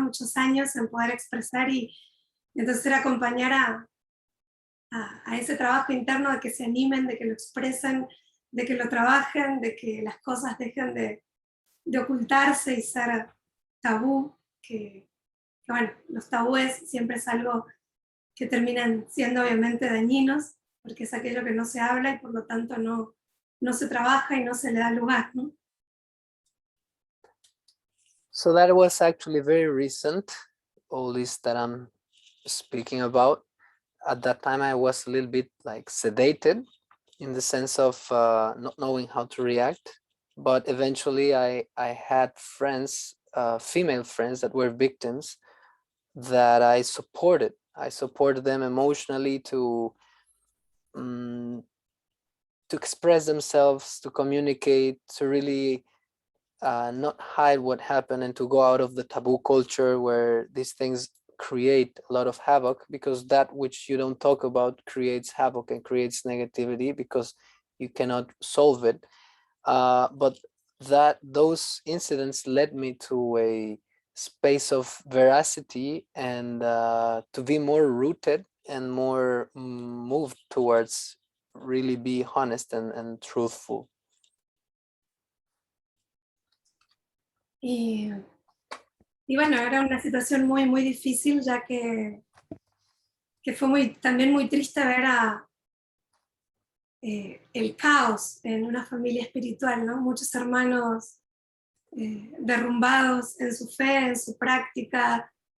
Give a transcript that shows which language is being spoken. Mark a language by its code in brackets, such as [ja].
[es] Muchos años en poder expresar, y entonces era acompañar a ese trabajo interno, de que se animen, de que lo expresen, de que lo trabajen, de que las cosas dejen de ocultarse y ser tabú, que bueno, los tabúes siempre es algo que terminan siendo obviamente dañinos, porque es aquello que no se habla y por lo tanto no se trabaja y no se le da lugar, ¿no? [en] So that was actually very recent, all this that I'm speaking about. At that time, I was a little bit like sedated, in the sense of not knowing how to react. But eventually I had friends, female friends that were victims, that I supported. I supported them emotionally to express themselves, to communicate, to really not hide what happened, and to go out of the taboo culture where these things create a lot of havoc, because that which you don't talk about creates havoc and creates negativity because you cannot solve it. But those incidents led me to a space of veracity and to be more rooted and more moved towards really be honest and truthful. [es] Y bueno, era una situación muy, muy difícil, ya que fue también muy triste ver el caos en una familia espiritual, ¿no? Muchos hermanos derrumbados en su fe, en su práctica,